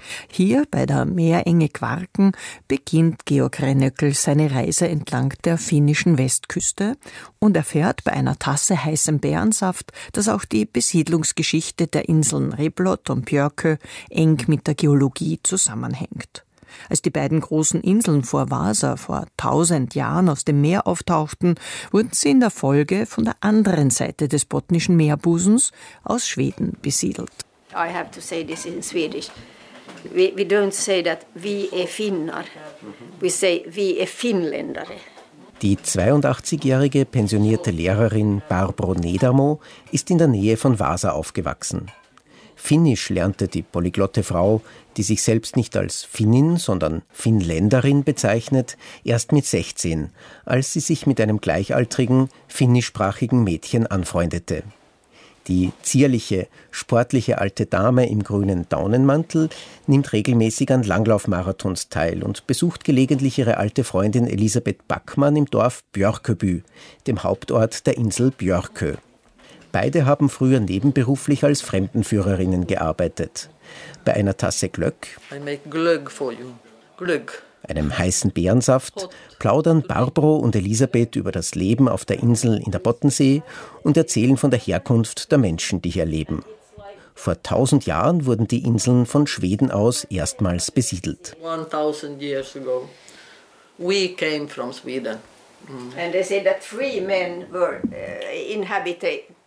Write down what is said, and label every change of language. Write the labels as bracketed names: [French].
[German] Hier bei der Meerenge Kvarken beginnt Georg Rennöckel seine Reise entlang der finnischen Westküste und erfährt bei einer Tasse heißem Bärensaft, dass auch die Besiedlungsgeschichte der Inseln Replot und Björkö eng mit der Geologie zusammenhängt. Als die beiden großen Inseln vor Vasa vor 1000 Jahren aus dem Meer auftauchten, wurden sie in der Folge von der anderen Seite des Botnischen Meerbusens aus Schweden besiedelt. [English] I have to say this in Swedish. We don't say that we are Finnar, we say we are Finnländare. [German] Die 82-jährige pensionierte Lehrerin Barbro Nedamo ist in der Nähe von Vasa aufgewachsen. Finnisch lernte die polyglotte Frau, die sich selbst nicht als Finnin, sondern Finnländerin bezeichnet, erst mit 16, als sie sich mit einem gleichaltrigen, finnischsprachigen Mädchen anfreundete. Die zierliche, sportliche alte Dame im grünen Daunenmantel nimmt regelmäßig an Langlaufmarathons teil und besucht gelegentlich ihre alte Freundin Elisabeth Backmann im Dorf Björköby, dem Hauptort der Insel Björkö. Beide haben früher nebenberuflich als Fremdenführerinnen gearbeitet. Bei einer Tasse Glögg, [English] I make Glögg for you. Glögg. [German] Einem heißen Bärensaft, plaudern Barbro und Elisabeth über das Leben auf der Insel in der Bottensee und erzählen von der Herkunft der Menschen, die hier leben. Vor 1000 Jahren wurden die Inseln von Schweden aus erstmals besiedelt. [English] 1000 years ago, we came from Sweden. And they said that three men were inhabited.